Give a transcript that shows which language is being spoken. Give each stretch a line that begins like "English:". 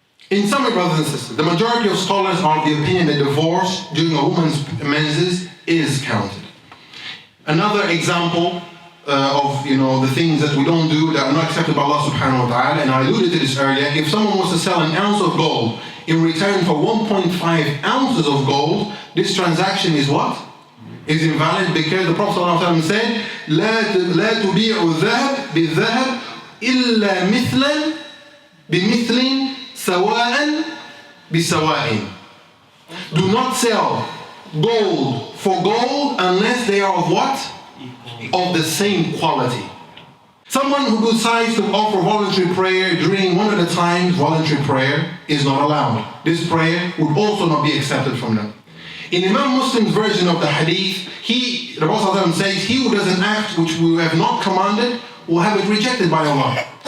English: In summary, brothers and sisters, the majority of scholars are of the opinion that divorce during a woman's menses is counted. Another example of the things that we don't do that are not accepted by Allah subhanahu wa ta'ala, and I alluded to this earlier, if someone wants to sell an ounce of gold in return for 1.5 ounces of gold, this transaction is what? Is invalid, because the Prophet ﷺ said,
Arabic: لا تبيع الذهب بالذهب إلا مثلا بمثل سواء بسواء.
English: Do not sell gold for gold unless they are of what? Of the same quality. Someone who decides to offer voluntary prayer during one of the times voluntary prayer is not allowed. This prayer would also not be accepted from them. In Imam Muslim's version of the Hadith, the Prophet says, he who does an act which we have not commanded will have it rejected by Allah.